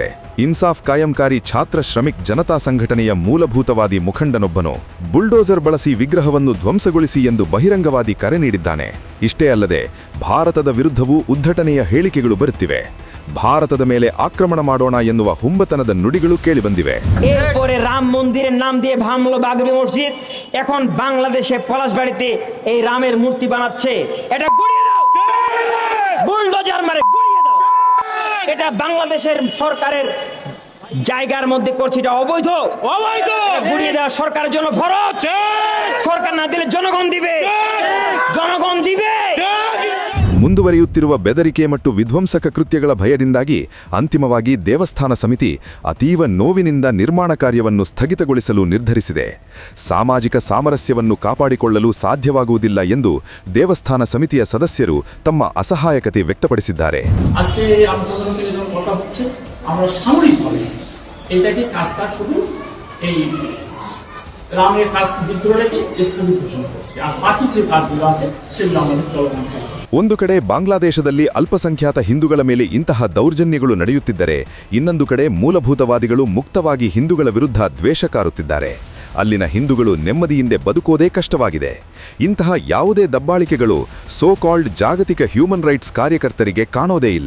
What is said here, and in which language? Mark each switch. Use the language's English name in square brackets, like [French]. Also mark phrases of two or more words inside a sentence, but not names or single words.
[Kannada] ಇನ್ಸಾಫ್ ಕಾಯಂಕಾರಿ ಛಾತ್ರ ಶ್ರಮಿಕ್ ಜನತಾ ಸಂಘಟನೆಯ ಮೂಲಭೂತವಾದಿ ಮುಖಂಡನೊಬ್ಬನು ಬುಲ್ಡೋಸರ್ ಬಳಸಿ ವಿಗ್ರಹವನ್ನು ಧ್ವಂಸಗೊಳಿಸಿ ಎಂದು ಬಹಿರಂಗವಾದಿ ಕರೆ ನೀಡಿದ್ದಾನೆ. ಇಷ್ಟೇ ಅಲ್ಲದೆ ಭಾರತದ ವಿರುದ್ಧವೂ ಉದ್ಧಟನೆಯ ಹೇಳಿಕೆಗಳು ಬರುತ್ತಿವೆ. ಭಾರತದ ಮೇಲೆ ಆಕ್ರಮಣ ಮಾಡೋಣ ಎನ್ನುವ ಹುಂಬತನದ ನುಡಿಗಳು ಕೇಳಿಬಂದಿವೆ. [Bangla] এরপরে রাম মন্দিরের নাম দিয়ে ভাঙলো বাগরি মসজিদ। এখন বাংলাদেশে পলাশবাড়িতে এই রামের মূর্তি বানাচ্ছে। এটা গুড়িয়ে দাও, বুলডোজার মারে গুড়িয়ে দাও। এটা বাংলাদেশের সরকারের জায়গার মধ্যে করছে, এটা অবৈধ। অবৈধ গুড়িয়ে দেওয়া সরকারের জন্য ফরজ। সরকার না দিলে জনগণ দিবে, জনগণ দিবে। [Kannada] ಮುಂದುವರಿಯುತ್ತಿರುವ ಬೆದರಿಕೆ ಮತ್ತು ವಿಧ್ವಂಸಕ ಕೃತ್ಯಗಳ ಭಯದಿಂದಾಗಿ ಅಂತಿಮವಾಗಿ ದೇವಸ್ಥಾನ ಸಮಿತಿ ಅತೀವ ನೋವಿನಿಂದ ನಿರ್ಮಾಣ ಕಾರ್ಯವನ್ನು ಸ್ಥಗಿತಗೊಳಿಸಲು ನಿರ್ಧರಿಸಿದೆ. ಸಾಮಾಜಿಕ ಸಾಮರಸ್ಯವನ್ನು ಕಾಪಾಡಿಕೊಳ್ಳಲು ಸಾಧ್ಯವಾಗುವುದಿಲ್ಲ ಎಂದು ದೇವಸ್ಥಾನ ಸಮಿತಿಯ ಸದಸ್ಯರು ತಮ್ಮ ಅಸಹಾಯಕತೆ ವ್ಯಕ್ತಪಡಿಸಿದ್ದಾರೆ. [Bangla] রামের কাজ বিদ্রোহকে স্থগিত ঘোষণা করছে, আর বাকি যে কাজগুলো আছে সেগুলো আমাদের চলমান থাকবে। [Kannada] ಒಂದು ಕಡೆ ಬಾಂಗ್ಲಾದೇಶದಲ್ಲಿ ಅಲ್ಪಸಂಖ್ಯಾತ ಹಿಂದೂಗಳ ಮೇಲೆ ಇಂತಹ ದೌರ್ಜನ್ಯಗಳು ನಡೆಯುತ್ತಿದ್ದರೆ, ಇನ್ನೊಂದು ಕಡೆ ಮೂಲಭೂತವಾದಿಗಳು ಮುಕ್ತವಾಗಿ ಹಿಂದೂಗಳ ವಿರುದ್ಧ ದ್ವೇಷ ಕಾರುತ್ತಿದ್ದಾರೆ. ಅಲ್ಲಿನ ಹಿಂದೂಗಳು ನೆಮ್ಮದಿಯಿಂದ ಬದುಕೋದೇ ಕಷ್ಟವಾಗಿದೆ. ಇಂತಹ ಯಾವುದೇ ದಬ್ಬಾಳಿಕೆಗಳು [English] so called [Kannada] ಜಾಗತಿಕ [English] human rights [Kannada] ಕಾರ್ಯಕರ್ತರಿಗೆ ಕಾಣೋದೇ ಇಲ್ಲ.